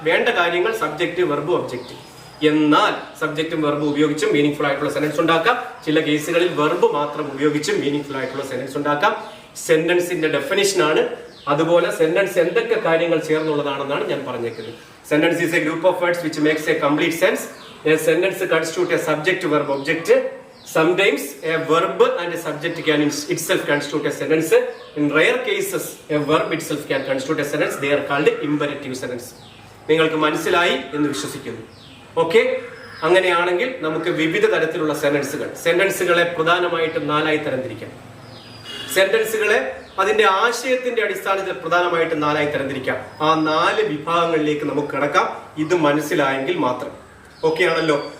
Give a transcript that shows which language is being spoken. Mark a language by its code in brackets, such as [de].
[ml] വേണ്ട കാര്യങ്ങൾ subject, verb, object. എന്നാൽ സബ്ജക്റ്റും വെർബ് ഉപയോഗിച്ചും മീനിങ് ഫുൾ ആയിട്ടുള്ള സെന്റൻസ് ഉണ്ടാക്കാം. ചില കേസുകളിൽ വെർബ് മാത്രം ഉപയോഗിച്ചും മീനിങ് ഫുൾ ആയിട്ടുള്ള സെന്റൻസ് ഉണ്ടാക്കാം. സെന്റൻസിന്റെ ഡെഫിനിഷൻ ആണ്. അതുപോലെ സെന്റൻസ് എന്തൊക്കെ കാര്യങ്ങൾ ചേർന്നുള്ളതാണെന്നാണ് ഞാൻ പറഞ്ഞേക്കുന്നത്. [en] Sentence is a group of words which makes a complete sense. A sentence constitutes a subject, verb, object. Sometimes a verb and a subject can itself constitute a sentence. In rare cases, a verb itself can constitute a sentence. They are called imperative sentence. [ml] നിങ്ങൾക്ക് മനസ്സിലായി എന്ന് വിശ്വസിക്കുന്നു. Okay, അങ്ങനെയാണെങ്കിൽ നമുക്ക് വിവിധ തരത്തിലുള്ള സെന്റൻസുകളെ പ്രധാനമായിട്ടും 4 ആയി തരംതിരിക്കാം. സെന്റൻസുകളെ അതിന്റെ ആശയത്തിന്റെ അടിസ്ഥാനത്തിൽ പ്രധാനമായിട്ടും 4 ആയി തരംതിരിക്കാം. ആ 4 വിഭാഗങ്ങളിലേക്ക് നമുക്ക് കടക്കാം. ഇത് മനസ്സിലായെങ്കിൽ മാത്രം. ഓക്കെ ആണല്ലോ?